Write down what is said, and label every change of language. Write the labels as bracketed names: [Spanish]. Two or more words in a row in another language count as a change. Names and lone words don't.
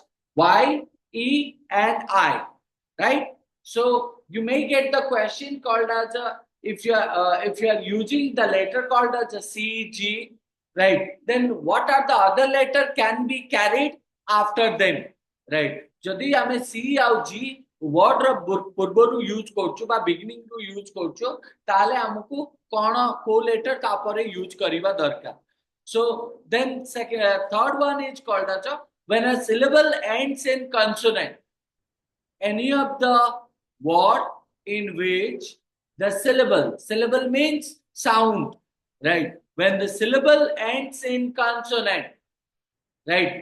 [English] Y, E, and I, right? So you may get the question called as a, if you are using the letter called as a C, G, right, then what are the other letter can be carried after them, right? [Odia] ଯଦି ଆମେ [English] C or G word [Odia] ପୂର୍ବରୁ ୟୁଜ୍ କରୁଛୁ ବା ବିଗିନିଂ ରୁ ୟୁଜ୍ କରୁଛୁ ତାହାଲେ ଆମକୁ କେଉଁ କୁ ଲେଟର ତାପରେ ୟୁଜ୍ କରିବା ଦରକାର. [English] So then third one is called as a, when a syllable ends in consonant, any of the word in which the syllable means sound, right? When the syllable ends in consonant, right?